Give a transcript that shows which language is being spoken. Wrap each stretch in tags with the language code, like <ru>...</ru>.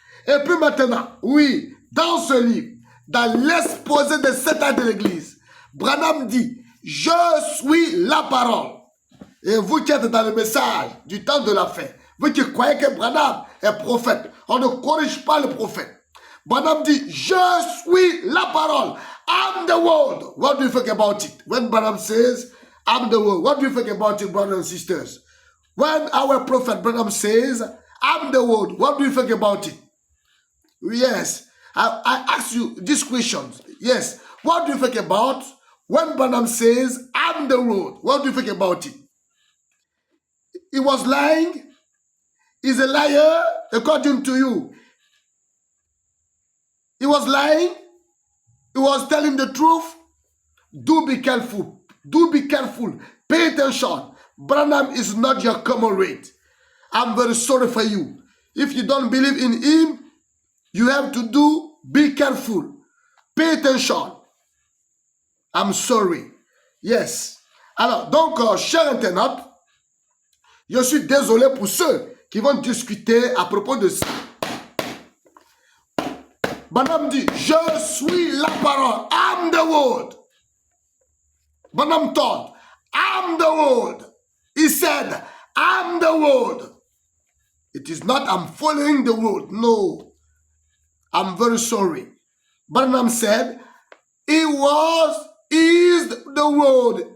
<fr>Et puis maintenant, oui, dans ce livre, dans l'exposé de 7 ans de l'Église, Branham dit, je suis la parole. Et vous qui êtes dans le message du temps de la fin, vous qui croyez que Branham est prophète, on ne corrige pas le prophète. Branham dit, je suis la parole.</fr> <en>I'm the word. What do you think about it? When Branham says, I'm the word, what do you think about it, brothers and sisters? When our prophet Branham says, I'm the word, what do you think about it? Yes, I ask you these questions. Yes, what do you think about when Branham says, I'm the word? What do you think about it? He was lying. He's a liar according to you. He was lying. He was telling the truth. Do be careful. Do be careful. Pay attention. Branham is not your comrade. I'm very sorry for you. If you don't believe in him, you have to be careful. Pay attention. I'm sorry. Yes.</en> <fr>Alors, donc, chers internautes, je suis désolé pour ceux qui vont discuter à propos de ça. Branham dit, je suis la parole.</fr> <en>I'm the word. Branham told, I'm the word. He said, I'm the word. It is not I'm following the word. No. I'm very sorry. Branham said, is the word.</en>